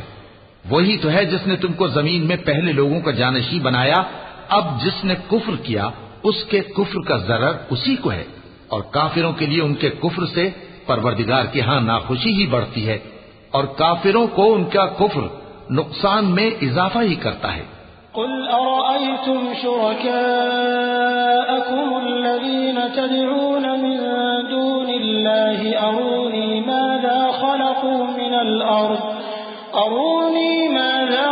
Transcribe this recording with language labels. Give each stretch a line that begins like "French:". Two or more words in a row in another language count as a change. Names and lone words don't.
Urdu: وہی تو ہے جس نے تم کو زمین میں پہلے لوگوں کا جانشیں بنایا. اب جس نے کفر کیا اس کے کفر کا ضرر اسی کو ہے، اور کافروں کے لیے ان کے کفر سے پروردگار کے یہاں ناخوشی ہی بڑھتی ہے، اور کافروں کو ان کا کفر نقصان میں اضافہ ہی کرتا ہے.
Arabic: قل أرأيتم شركاءكم الذين تدعون من دون الله أروني ماذا